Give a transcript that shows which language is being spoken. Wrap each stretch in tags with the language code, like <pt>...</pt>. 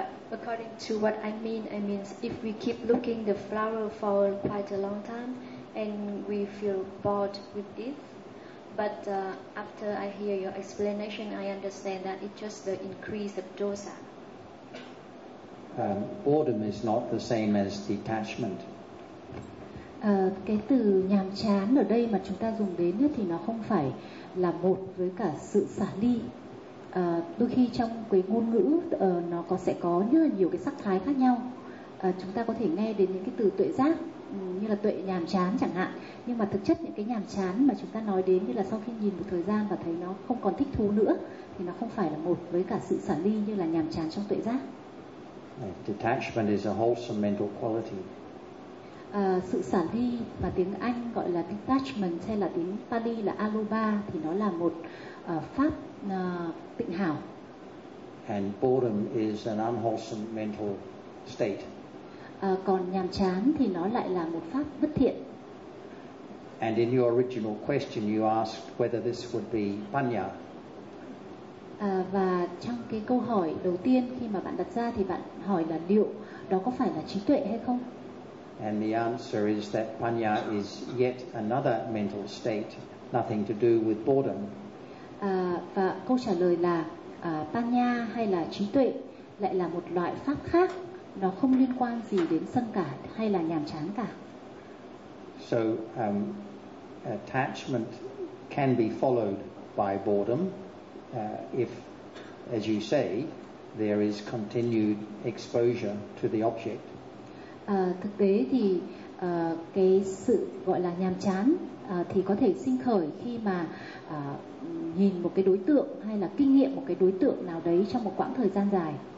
<en>According to what I mean if we keep looking the flower for quite a long time and we feel bored with it, but after I hear your explanation, I understand that it's just the increase of dosa. Boredom is not the same as detachment.</en> <vi>cái từ nhàm chán ở đây mà chúng ta dùng đến thì nó không phải là một với cả sự xả ly. Đôi khi trong cái ngôn ngữ nó có sẽ có rất là nhiều cái sắc thái khác nhau. Chúng ta có thể nghe đến những cái từ tuệ giác như là tuệ nhàm chán chẳng hạn, nhưng mà thực chất những cái nhàm chán mà chúng ta nói đến như là sau khi nhìn một thời gian và thấy nó không còn thích thú nữa thì nó không phải là một với cả sự xả ly như là nhàm chán trong tuệ giác.</vi> <en>Detachment is a wholesome mental quality.</en> <vi>Sự xả ly mà tiếng Anh gọi là detachment hay là tiếng Pali là aloba thì nó là một pháp tịnh hảo.</vi> <en>And boredom is an unwholesome mental state.</en> <vi>Còn nhàm chán thì nó lại là một pháp bất thiện.</vi> <en>And in your original question you asked whether this would be panya.</en> <vi>Và trong cái câu hỏi đầu tiên khi mà bạn đặt ra thì bạn hỏi là liệu đó có phải là trí tuệ hay không?</vi> <en>And the answer is that panya is yet another mental state, nothing to do with boredom.</en> <vi>Và câu trả lời là panya hay là trí tuệ lại là một loại pháp khác, nó không liên quan gì đến sân cả hay là nhàm chán cả.</vi> <en>So attachment can be followed by boredom if, as you say, there is continued exposure to the object.</en> <vi>Thực tế thì cái sự gọi là nhàm chán thì có thể sinh khởi khi mà nhìn một cái đối tượng hay là kinh nghiệm một cái đối tượng nào đấy trong một quãng thời gian dài.</vi>